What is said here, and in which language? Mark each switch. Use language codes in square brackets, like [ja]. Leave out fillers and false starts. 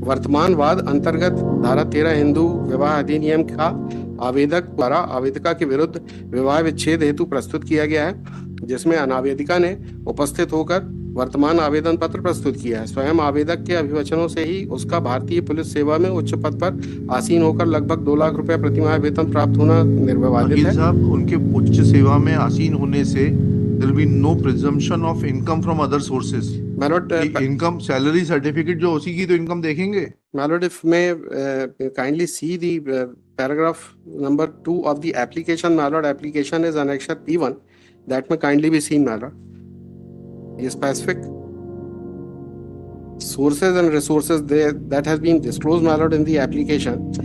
[hi] वर्तमान वाद अंतर्गत धारा 13 हिंदू विवाह अधिनियम का आवेदक द्वारा आवेदिका के विरुद्ध विवाह विच्छेद हेतु प्रस्तुत किया गया है, जिसमें अनावेदिका ने उपस्थित होकर वर्तमान आवेदन पत्र प्रस्तुत किया है। स्वयं आवेदक के अभिवचनों से ही उसका भारतीय पुलिस सेवा में उच्च पद पर आसीन होकर लगभग 2 लाख रुपया प्रतिमाह वेतन प्राप्त होना निर्विवादित वकील है। साहब, उनके उच्च सेवा में आसीन होने से [en] there will be no presumption of income from other sources. My lord, [hi] income salary certificate जो उसी की तो इनकम देखेंगे। [en] my lord, if may kindly see the paragraph number 2 of the application, my lord. Application is annexure P1. That may kindly be seen, my lord. The specific sources and resources there that has been disclosed, my lord, in the application.